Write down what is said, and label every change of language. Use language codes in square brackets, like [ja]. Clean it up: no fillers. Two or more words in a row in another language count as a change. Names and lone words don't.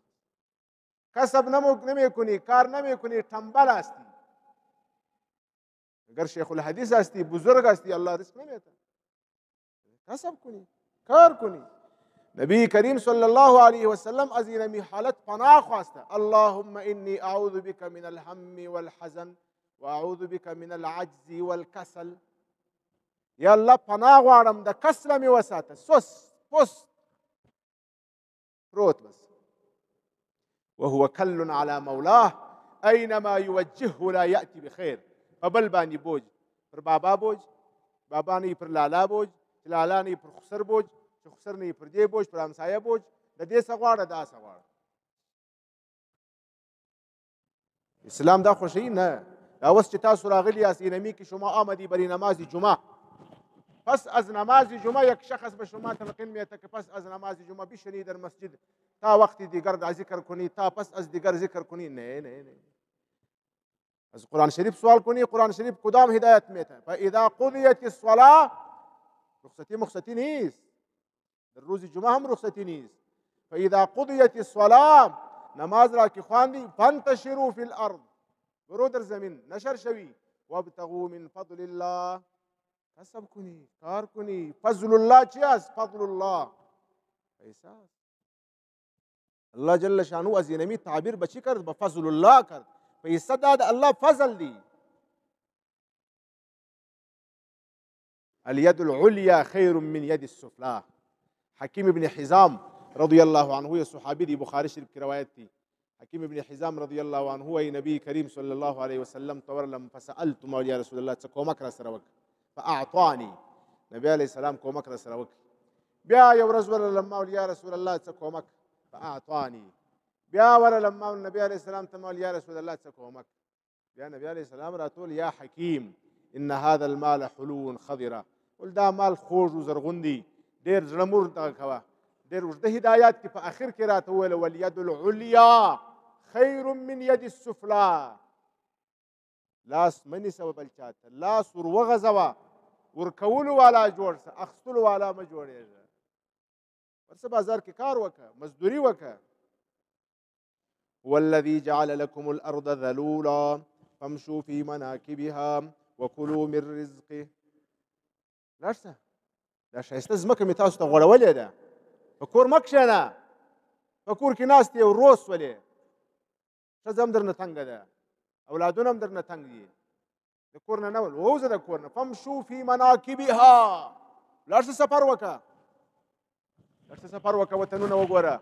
[fa] کسب نمی کنی، کار نمی کنی، تنبل هستی. اگر شیخ الحدیث هستی، بزرگ هستی، الله رزق نمیته. کسب کنی، کار کنی. نبی کریم [ar] صلی الله علیه و سلم [fa] از این حالت پناه خواسته. [ar] اللهم انی اعوذ بک من الهم والحزن و اعوذ بک من العجز والکسل. [ps] یا الله پناه غواړم د کسل مې وساته، سست پست پروت بس. [ar] وهو کل علی مولاه اینما یوجهه لا یأتی بخیر. [ps] په بل باندې بوج، پر بابا بوج، بابا نه پر لالا بوج، لالا نه پر خسر بوج، چې خسر نه پر دې بوج، پر همسایه بوج. د دې څه غواړه دا څه غواړه. اسلام دا خوښوي نه. دا اوس چې تاسو راغلي یاست [fa] اینمی که شما آمدی برای نماز جمعه، پس از نماز جمعه یک شخص به شما تلقین میده که پس از نماز جمعه بشینی در مسجد تا وقتی دیگر ذکر کنی، تا پس از دیگر ذکر کنی. نه نه نه. از قرآن شریف سوال کنی، قرآن شریف کدام هدایت میده؟ [ar] فاذا قضیت الصلاه، [fa] رخصتی نیست. در روز جمعه هم رخصتی نیست. [ar] فاذا قضیت الصلاه، [fa] نماز را که خواندی، [ar] فانتشروا فی الارض، [fa] برو در زمین نشر شوی، [ar] وابتغوا من فضل الله، [fa] کسب کنی، کار کنی. فضل الله چی است؟ فضل الله پیسه است. الله جل شانو از اینمی تعبیر به چی کرد؟ به فضل الله کرد. پیسه داد الله فضل دی. [ar] الید العلیا خیر من ید السفلا. حکیم ابن حزام رضی الله عنه، [ps] صحابی دی، بخاری شریف کی روایت تھی. حکیم ابن حزام [ar] رضی الله عنه [ps] ای نبی کریم [ar] صلی الله علیه وسلم [ps] تورلم [ar] فسألت مولیا رسول الله [ps] څه کومک را سره وکړه، فاعطانی، نبی علیہ السلام کومک را سره وکړي. بیا یو ورځ ورلم مولیا رسول الله څه کومک، فاعطانی. بیا ورلم نبی علیہ السلام ته مولیا رسول الله څه کومک. بیا نبی علیہ السلام راتول [ar] یا حکیم ان هذا المال حلو خضره، [ps] ول دا مال خوږ و زرغون دی، ډېر زړه مور دغه کوه. ډېر اوږده هدایات کې په اخر کې راته وویل [ar] والید العلیا خیر من ید السفلا. [ps] لاس مه نیسه بل چاته، لاس ور وغځوه، ورکولو والا جوړ شه، اخیستلو والا مه جوړېږه. ورسه بازار کې کار وکړه، مزدوري وکړه. [ar] هو الذي جعل لكم الارض ذلولا فامشوا في مناكبها وكلوا من رزقه. [ps] لاړ شه، دا ښایسته ځمکه مې تاسو ته غوړولې ده. په کور مه کښېنه، په کور کې ناست یې روس ولې، ښځه هم درنه تنګه ده، اولادونه هم درنه تنګ دي، د کور نه نه ووځه د کور نه. [ar] فامشوا فی مناکبها، [ps] لاړ شه سفر وکړه، لاړ شه سفر وکړه، وطنونه وګوره.